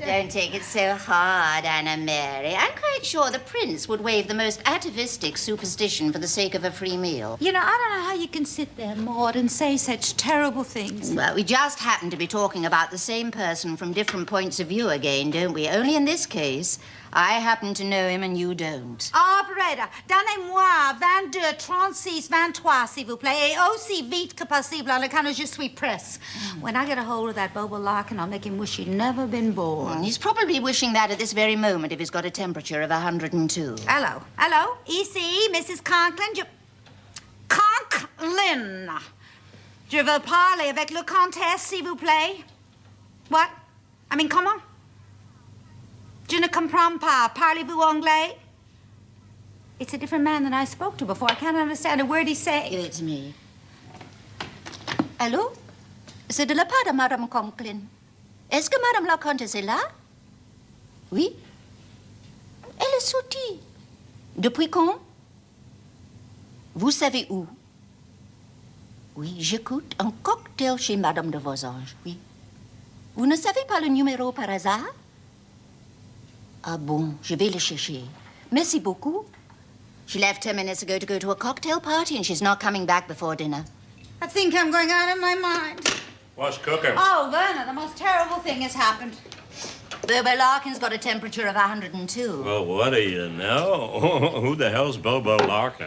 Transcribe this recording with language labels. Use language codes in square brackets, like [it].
[en] Oh, don't take it so hard, Anna Mary. I'm quite sure the prince would waive the most atavistic superstition for the sake of a free meal. You know, I don't know how you can sit there, Maud, and say such terrible things. Well, we just happen to be talking about the same person from different points of view again, don't we? Only in this case, I happen to know him and you don't. [fr] Operator, donnez-moi 22, 36, 23, s'il vous plaît, et aussi vite que possible, [en] on account of [fr] je suis presse. [en] When I get a hold of that Bobo Larkin, I'll make him wish he'd never been born. He's probably wishing that at this very moment if he's got a temperature of 102. Hello. Hello? Ici, Mrs. Conklin. Conklin. [fr] Je veux parler avec le comtesse, s'il vous plaît. [en] What? I mean, [fr] comment? Je ne comprends pas. Parlez-vous anglais? [en] It's a different man than I spoke to before. I can't understand a word he's saying. Give it to me. Allô? [fr] C'est de la part de Madame Conklin. Est-ce que Madame la Comtesse est là? Oui? Elle est sortie. Depuis quand? Vous savez où? Oui, j'écoute un cocktail chez Madame de Vosanges, oui. Vous ne savez pas le numéro par hasard? Ah bon, je vais le chercher. Merci beaucoup. [en] She left 10 minutes ago to go to a cocktail party, and she's not coming back before dinner. I think I'm going out of my mind. What's cooking? Oh, Werner, the most terrible thing has happened. Bobo Larkin's got a temperature of 102. Well, what do you know? Who the hell's Bobo Larkin?